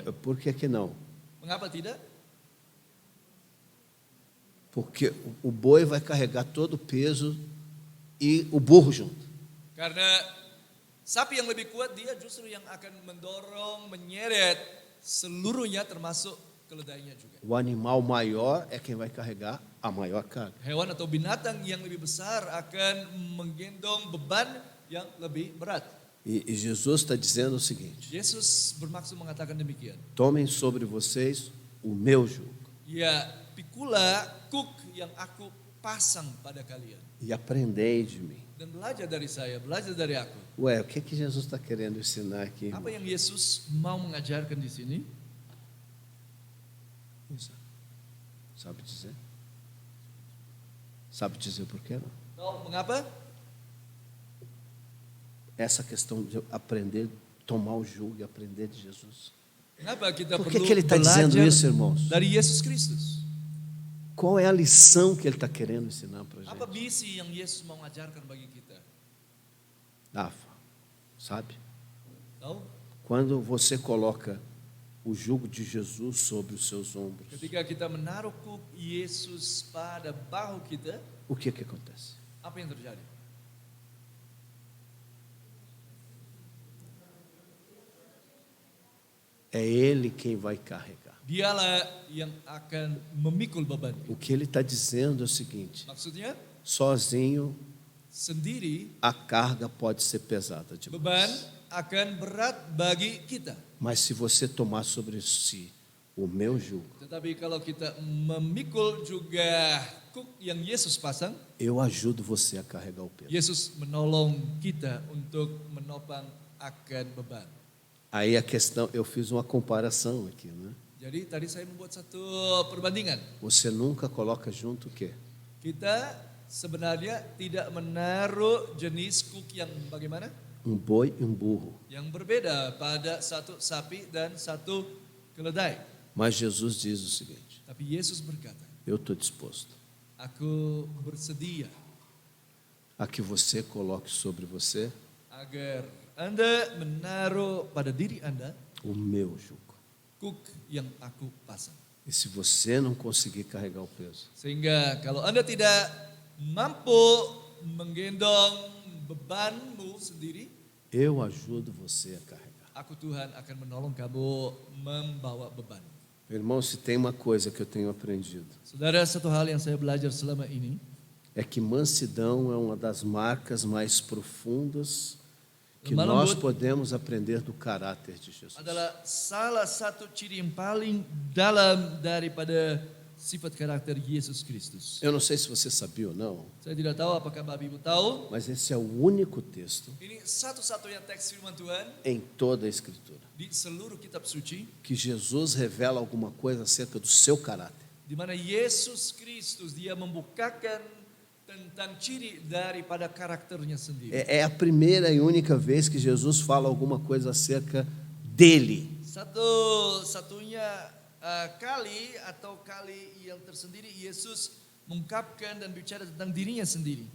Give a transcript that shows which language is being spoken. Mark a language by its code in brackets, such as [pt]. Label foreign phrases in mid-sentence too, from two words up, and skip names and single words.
[pt] Por que que não? [id] Mengapa tidak? [pt] Porque o boi vai carregar todo o peso e o burro junto. [id] Karena sapi yang lebih kuat dia justru yang akan mendorong, menyeret seluruhnya termasuk keledainya juga. [pt] O animal maior é quem vai carregar a maior carga. [id] Hewan atau binatang yang lebih besar akan menggendong beban yang lebih berat. [pt] E Jesus está dizendo o seguinte: [id] Yesus bermaksud mengatakan demikian. [pt] tomem sobre vocês o meu jugo [id] Ya, pikulah kuk yang aku pasang pada kalian. [pt] e aprendei de mim. [id] Dan belajar dari saya, belajar dari aku. [pt] Ué, o que que Jesus está querendo ensinar aqui? [id] Apa yang Yesus mau mengajarkan di sini? [pt] Sabe dizer? Sabe dizer por quê? Não? [id] Tahu mengapa? [pt] Essa questão de aprender, tomar o jugo e aprender de Jesus. [id] Mengapa kita [pt] Por que [id] perlu [pt] que ele está dizendo [id] belajar [pt] isso, irmãos? [id] dari Yesus Kristus? [pt] qual é a lição que ele está querendo ensinar para a [id] Apa [pt] gente? [id] misi yang Yesus mau ajarkan bagi kita? [pt] Rafa, sabe? [id] Tahu? [pt] Quando você coloca o jugo de Jesus sobre os seus ombros, [id] Ketika kita menaruh kuk Yesus pada bahu kita, [pt] o que acontece? [id] apa yang terjadi? [pt] É Ele quem vai carregar. [id] Dialah yang akan memikul beban. [pt] O que Ele está dizendo é o seguinte: [id] Maksudnya, [pt] sozinho [id] sendiri [pt] a carga pode ser pesada [id] beban [pt] demais. [id] akan berat bagi kita. [pt] Mas se você tomar sobre si o meu jugo, [id] Tetapi kalau kita memikul juga kuk yang Yesus pasang, [pt] eu ajudo você a carregar o peso. [id] Yesus menolong kita untuk menopang akan beban. [pt] Aí a questão, eu fiz uma comparação aqui, né? [id] Jadi tadi saya membuat satu perbandingan. [pt] Você nunca coloca junto o quê? [id] Kita sebenarnya tidak menaruh jenis kuk yang bagaimana? [pt] Um boi e um burro. [id] Yang berbeda pada satu sapi dan satu keledai. [pt] Mas Jesus diz o seguinte: [id] Tapi Yesus berkata, [pt] eu estou disposto [id] aku bersedia [pt] a que você coloque sobre você [id] agar Anda menaruh pada diri Anda [pt] o meu jugo. [id] kuk yang aku pasang. [pt] E se você não conseguir carregar o peso, [id] Sehingga kalau Anda tidak mampu menggendong bebanmu sendiri, [pt] eu ajudo você a carregar. [id] aku Tuhan akan menolong kamu membawa beban. [pt] Meu irmão, se tem uma coisa que eu tenho aprendido, [id] Saudara, satu hal yang saya belajar selama ini, [pt] é que mansidão é uma das marcas mais profundas que [id] Lemah [pt] nós [id] lembut [pt] podemos aprender do caráter de Jesus. [id] adalah salah satu ciri yang paling dalam daripada sifat karakter Yesus Kristus. [pt] Eu não sei se você sabia ou não, [id] Saya tidak tahu apakah Bapak Ibu tahu, [pt] mas esse é o único texto [id] ini satu-satunya teks firman Tuhan [pt] em toda a Escritura [id] di seluruh kitab suci [pt] que Jesus revela alguma coisa acerca do seu caráter. [id] di mana Yesus Kristus dia membukakan tentang ciri daripada karakternya sendiri. [pt] É a primeira e única vez que Jesus fala alguma coisa acerca dele. [id] Satu-satunya kali atau kali yang tersendiri Yesus mengungkapkan dan bicara tentang dirinya sendiri.